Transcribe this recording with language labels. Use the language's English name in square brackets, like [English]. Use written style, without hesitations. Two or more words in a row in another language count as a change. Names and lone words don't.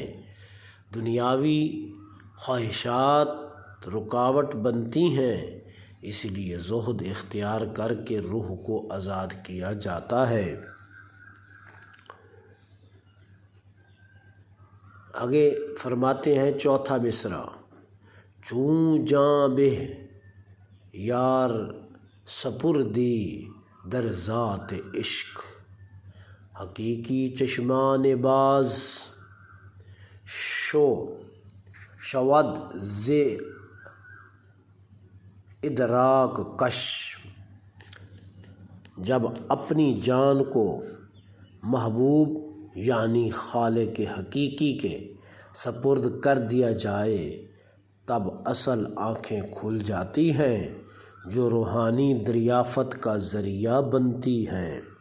[Urdu] دنیاوی خواہشات رکاوٹ بنتی ہیں، اس لیے زہد اختیار کر کے روح کو آزاد کیا جاتا ہے۔ آگے فرماتے ہیں چوتھا مصرع، [Persian] چون جاں بہ یار سپردی در ذات عشق، حقیقی چشمان باز شود ز ادراک کش۔ [Urdu] جب اپنی جان کو محبوب یعنی خالق حقیقی کے سپرد کر دیا جائے تب اصل آنکھیں کھل جاتی ہیں جو روحانی دریافت کا ذریعہ بنتی ہیں۔